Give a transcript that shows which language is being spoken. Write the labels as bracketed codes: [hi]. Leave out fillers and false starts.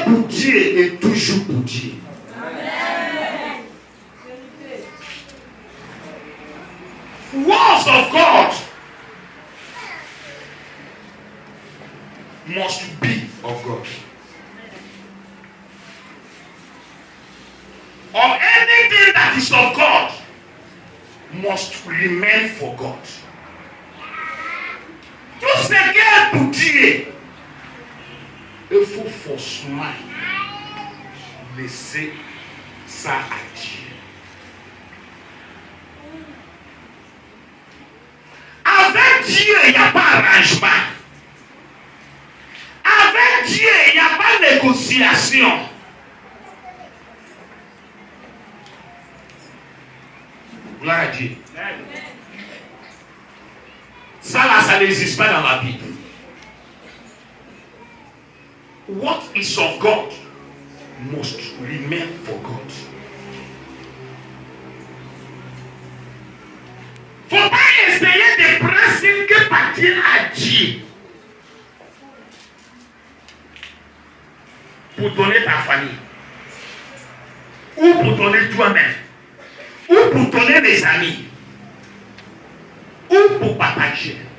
[fr] Dieu est toujours pour Dieu. [en] Words of God must be of God. Or anything that is of God must remain for God. [fr] Tout ce qui est pour Dieu, il faut forcément laisser ça à Dieu. Avec Dieu, il n'y a pas arrangement. Avec Dieu, il n'y a pas négociation. Gloire à Dieu. Ça là, ça n'existe pas dans la Bible. [en] What is of God must remain for God. [fr] Faut pas essayer des principes qui appartiennent à Dieu pour donner ta famille, ou pour donner toi-même, ou pour donner des amis, ou pour partager.